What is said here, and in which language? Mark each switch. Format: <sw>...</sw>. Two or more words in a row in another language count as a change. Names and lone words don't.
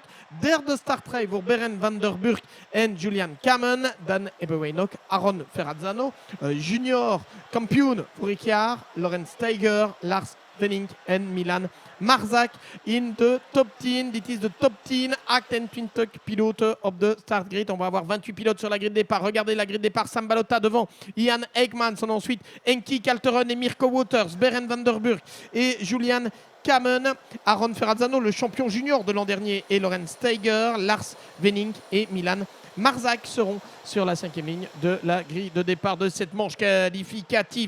<nl>Derde startrij voor Berend van der Burg en Julian Kamen. Dan hebben wij nog Aaron Ferrazzano, junior kampioen vorig jaar, Lorenz Steiger, Lars Wenning en Milan Marzak in de top 10. Dit is de top 10, 28 piloten op de startgrid.</nl> <fr>On va avoir 28 pilotes sur la grille de départ. Regardez la grille de départ, Sam Balota devant Ian Eijkmans, ensuite Henki Kalteren et Mirko Wouters, Berend van der Burg et Julian Kamen, Aaron Ferrazzano, le champion junior de l'an dernier, et Lorenz Steiger, Lars Wenning et Milan Marzak seront sur la 5e ligne de la grille de départ de cette manche qualificative.</fr>